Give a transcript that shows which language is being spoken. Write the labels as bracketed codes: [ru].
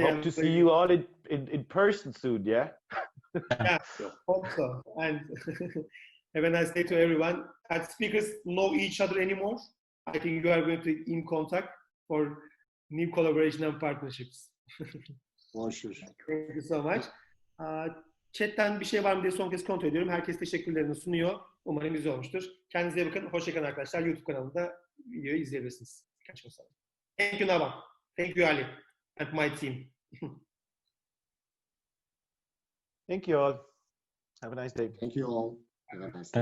[en] Hope to see you all in person soon, yeah? Yeah, hope so. And have a nice day to everyone. As speakers know each other anymore, I think you are going to be in contact for new collaboration and partnerships. For sure. Thank you so much. [tr] Chat'ten bir şey var mı diye son kez kontrol ediyorum. Herkes teşekkürlerini sunuyor. Umarım güzel olmuştur. Kendinize iyi bakın. Hoşça kalın arkadaşlar. YouTube kanalında videoyu izleyebilirsiniz. Birkaç gün sonra. [en] Thank you [tr] Navam. [en] Thank you Ali and my team. Thank you all. Have a nice day. Thank you all. Have a nice day.